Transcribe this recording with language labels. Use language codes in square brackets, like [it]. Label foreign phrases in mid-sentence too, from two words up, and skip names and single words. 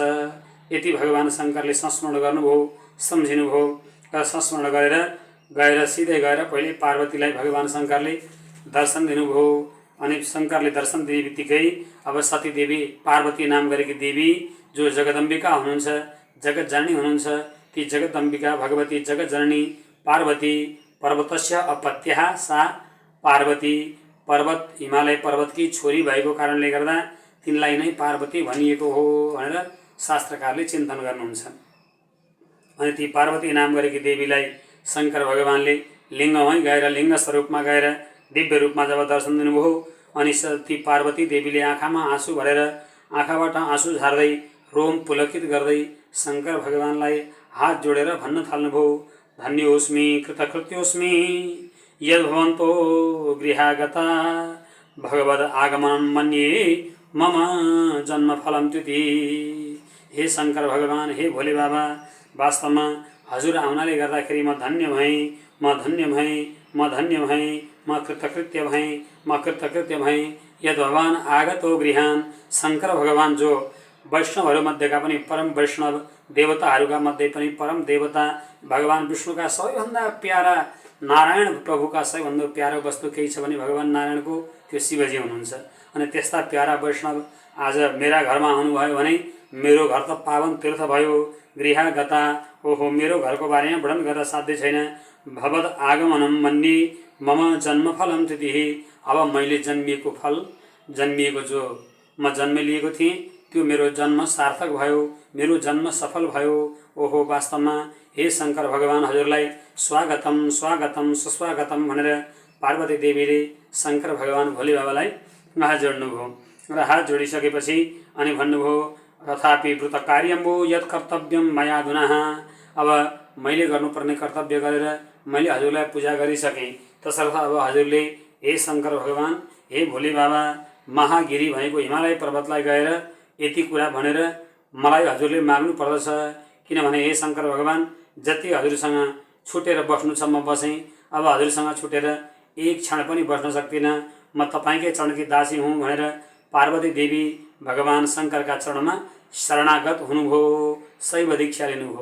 [ne] यति भगवान शङ्करले संस्मरण गर्नुभयो, सम्झिनुभयो र संस्मरण गरेर गएर सिधै गएर पहिले पार्वतीलाई भगवान शङ्करले दर्शन दिनुभयो। अनि शङ्करले दर्शन दिने बित्तिकै अब सती देवी पार्वती नाम गरेकी देवी जो जगदम्बिका हुनुहुन्छ, जगतजननी हुनुहुन्छ, ती जगदम्बिका भगवती जगतजननी पार्वती [sa] पर्वतस्य अपत्यः सा पार्वती [ne] पर्वत हिमालय पर्वतकी छोरी भएको कारणले गर्दा तिनलाई नै पार्वती भनिएको हो भनेर शास्त्रकारले चिन्तन गर्नुहुन्छ। अनि ती पार्वती नाम गरेकी देवीलाई शङ्कर भगवानले लिङ्गमै गएर लिङ्ग स्वरूपमा गएर दिव्य रूपमा जब दर्शन दिनुभयो अनि ती पार्वती देवीले आँखामा आँसु भरेर आँखाबाट आँसु झार्दै रोम पुलकित गर्दै शङ्कर भगवानलाई हात जोडेर भन्न थाल्नुभयो, [sa] धन्योस्मि कृतकृत्योस्मि यद्भवन्तो गृहागता भगवद् आगमनं मन्ये मम जन्मफलं त्युति। [ne] हे शङ्कर भगवान, हे भोले बाबा, वास्तवमा हजुर आउनाले गर्दाखेरि म धन्य भएँ, म धन्य भएँ, म धन्य भएँ, म कृतकृत्य भएँ, म कृतकृत्य भएँ। [sa] यद् भगवान आगतो गृहान, [ne] शङ्कर भगवान जो वैष्णवहरूमध्येका पनि परम वैष्णव देवताहरूका मध्ये पनि परम देवता भगवान विष्णुका सबैभन्दा प्यारा नारायण प्रभुका सबैभन्दा प्यारो वस्तु केही छ भने भगवान नारायणको त्यो शिवजी हुनुहुन्छ। अनि त्यस्ता प्यारा वैष्णव आज मेरा घरमा आउनुभयो भने मेरो घर त पावन तीर्थ भयो। गृहागता, ओहो मेरो घरको बारेमा वर्णन गर्न साध्य छैन। [sa] भगवद् आगमनं मन्ये मम जन्मफलं त्युतिः, [ne] अब मैले जन्मिएको फल, जन्मिएको जो म जन्म लिएको थिएँ त्यो मेरो जन्म सार्थक भयो, मेरो जन्म सफल भयो। ओहो वास्तवमा हे शङ्कर भगवान हजुरलाई [sa] स्वागतम स्वागतम सुस्वागतम [ne] भनेर पार्वती देवीले शङ्कर भगवान भोले बाबालाई हात जोड्नुभयो। र हात जोडिसकेपछि अनि भन्नुभयो, [sa] तथापि व्रत कार्यं वो यत् कर्तव्यं मया अधुना, [ne] अब मैले गर्नुपर्ने कर्तव्य गरेर मैले हजुरलाई पूजा गरिसकेँ, तसर्थ अब हजुरले हे शङ्कर भगवान, हे भोले बाबा, महागिरी भनेको हिमालय पर्वतलाई गएर यति कुरा भनेर मलाई हजुरले माग्नु पर्दछ। किनभने हे शङ्कर भगवान, जति हजुरसँग छुटेर बस्नु छ म बसेँ, अब हजुरसँग छुटेर एक क्षण पनि बस्न सक्दिनँ, म तपाईँकै चरणकी दासी हुँ भनेर पार्वती देवी भगवान शङ्करका चरणमा शरणागत हुनुभयो, शैव दीक्षा लिनुभयो।